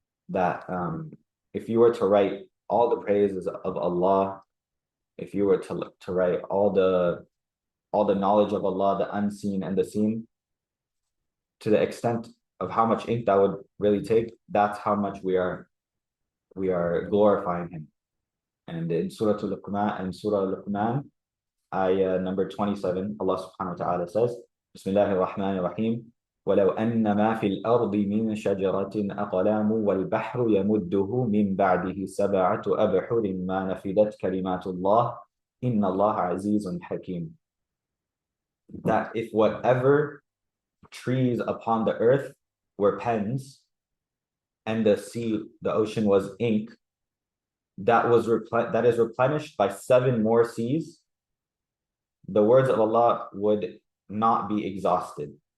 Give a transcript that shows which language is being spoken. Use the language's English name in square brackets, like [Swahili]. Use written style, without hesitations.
[English] That if you were to write all the praises of Allah, if you were to write all the knowledge of Allah, the unseen and the seen, to the extent of how much ink that would really take, that's how much we are glorifying him. And in Surah Al-Luqman, ayah number 27, Allah subhanahu wa ta'ala says, Bismillahir Rahmanir Rahim, [Arabic] وَلَوْ أَنَّ مَا فِي الْأَرْضِ مِنْ شَجَرَةٍ أَقْلَامٌ وَالْبَحْرُ يَمُدُّهُ مِنْ بَعْدِهِ سَبْعَةُ أَبْحُرٍ مَا نَفِدَتْ كَلِمَاتُ اللَّهِ إِنَّ اللَّهَ عَزِيزٌ حَكِيمٌ. [English] That if whatever trees upon the earth were pens and the ocean was ink, that is replenished by 7 more seas, the words of Allah would not be exhausted.